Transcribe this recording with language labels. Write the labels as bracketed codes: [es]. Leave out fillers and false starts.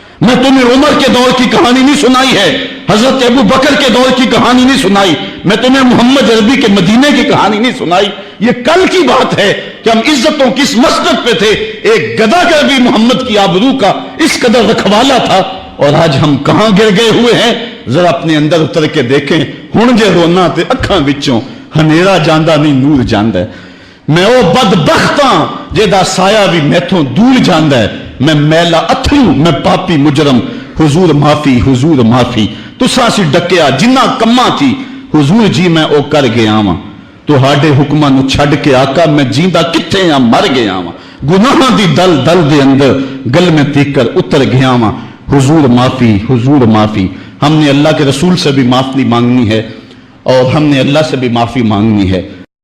[ur] میں تمہیں عمر کے دور کی کہانی نہیں سنائی ہے، حضرت ابو بکر کے دور کی کہانی نہیں سنائی، میں تمہیں محمد عربی کے مدینے کی کہانی نہیں سنائی. یہ کل کی بات ہے کہ ہم عزتوں کس مسجد پہ تھے. ایک گداگر بھی محمد کی آبرو کا اس قدر رکھوالا تھا، اور آج ہم کہاں گر گئے ہوئے ہیں. ذرا اپنے اندر اتر کے دیکھیں. [pa] ہن جے رونا تے اکھاں وچوں ہنیرا جاندا نہیں نور جاندا ہے. میں او بدبختاں جیدا سایہ بھی میتھوں دور جاندا ہے. میں میلا اتھرو، میں پاپی مجرم. حضور معافی، حضور معافی. تساں سی ڈکیا جنہ کماں تھی، حضور جی میں او کر گیا واں. تہاڈے حکماں نو چھڈ کے آقا میں جیندا کتھے ہاں، مر گیا واں. گناہاں دی دل دل دے اندر گل میں تیکر اتر گیا واں. حضور معافی، حضور معافی. [ur] ہم نے اللہ کے رسول سے بھی معافی مانگنی ہے، اور ہم نے اللہ سے بھی معافی مانگنی ہے.